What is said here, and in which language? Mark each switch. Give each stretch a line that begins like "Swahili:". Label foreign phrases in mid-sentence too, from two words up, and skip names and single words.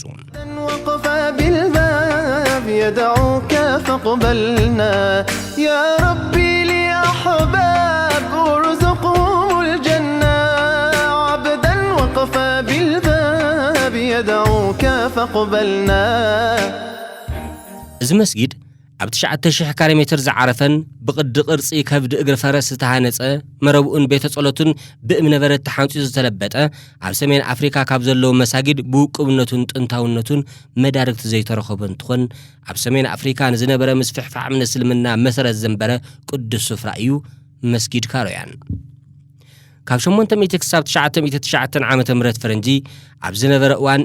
Arabic: وقف بالباب يدعوك فاقبلنا يا ربي لأحباب ارزقهم الجنة عبدا وقف بالباب يدعوك فاقبلنا
Tigrinya: እዚ መስጊድ ኣብ 9000 ካሬ ሜትር ዝዓረፈን ብቅዲ ቅርጺ ከብዲ እግሪ ፈረስ ዝተሃነጸ መረብኡን ቤተ ጸሎቱን ብእምነ በረድ ተሓንጺኡ ዝተለበጠ ኣብ ሰሜን ኣፍሪካ ካብ ዘለዉ መሳጊድ ብውቁብነቱን ጥንታውነቱን መዳርግቲ ዘይተረኸበ እንትኾን ኣብ ሰሜን ኣፍሪካ ንዝነበረ ምስፍሕፋሕ እምነት እስልምና መሰረት ዘንበረ ቅዱስ ስፍራ እዩ መስጊድ ካሮያን። ካብ 800 ክሳብ 909 ዓመተ ምህረት ፈረንጂ ኣብ ዝነበረ እዋን